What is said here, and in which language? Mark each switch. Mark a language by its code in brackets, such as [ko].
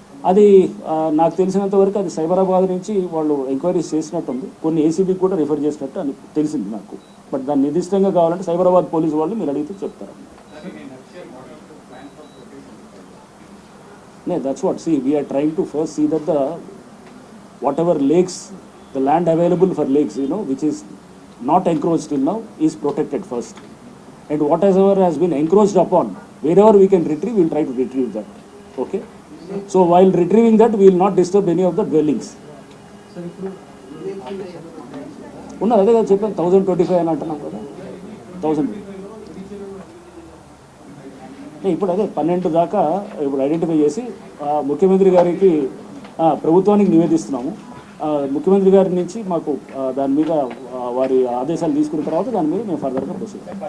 [te] అది నాకు తెలిసినంత వరకు అది సైబరాబాద్ నుంచి వాళ్ళు ఎంక్వైరీస్ చేసినట్టుంది, కొన్ని ACBకి కూడా రిఫర్ చేసినట్టు అని తెలిసింది నాకు. బట్ దాన్ని నిర్దిష్టంగా కావాలంటే సైబరాబాద్ పోలీసు వాళ్ళు మీరు అడిగితే చెప్తారు. [en] That's what. See, we are trying to first see that whatever lakes, the land available for lakes, which is not encroached till now, is protected first. And whatever has been encroached upon, wherever we can retrieve, we will try to retrieve that. Okay? So while retrieving that, we will not disturb any of the dwellings. [te] ఉన్నది అదే కదా చెప్పాను, 1025 అని అంటున్నాం కదా, 1000. ఇప్పుడు అదే 12 దాకా ఇప్పుడు ఐడెంటిఫై చేసి ముఖ్యమంత్రి గారికి ప్రభుత్వానికి నివేదిస్తున్నాము. ముఖ్యమంత్రి గారి నుంచి మాకు దాని మీద వారి ఆదేశాలు తీసుకున్న తర్వాత దాని మీద మేము ఫర్దర్గా ప్రొసీడ్.